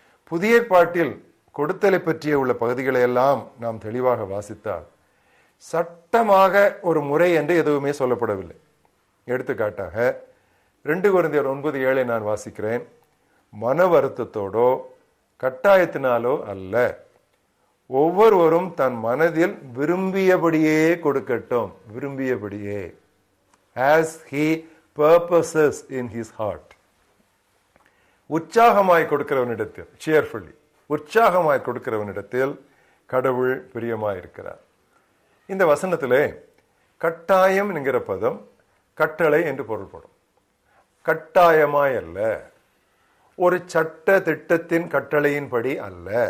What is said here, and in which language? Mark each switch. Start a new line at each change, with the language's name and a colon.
Tamil: புதிய ஏற்பாட்டில் கொடுத்தலை பற்றிய உள்ள பகுதிகளை எல்லாம் நாம் தெளிவாக வாசித்தால் சட்டமாக ஒரு முறை என்று எதுவுமே சொல்லப்படவில்லை. எடுத்துக்காட்டாக 2 கொரிந்தியர் 9:7 நான் வாசிக்கிறேன். மன வருத்தத்தோடோ கட்டாயத்தினாலோ அல்ல, ஒவ்வொருவரும் தன் மனதில் விரும்பியபடியே கொடுக்கட்டும். விரும்பியபடியே,
English: as he purposes in his heart.
Tamil: உற்சாகமாய் கொடுக்கிறவனிடத்தில், cheerfully, உற்சாகமாய் கொடுக்கிறவனிடத்தில் கடவுள் பிரியமாய் இருக்கிறார். இந்த வசனத்திலே கட்டாயம் என்கிற பதம் கட்டளை என்று பொருள்படும். கட்டாயமாய் அல்ல, ஒரு சட்ட திட்டத்தின் கட்டளையின்படி அல்ல.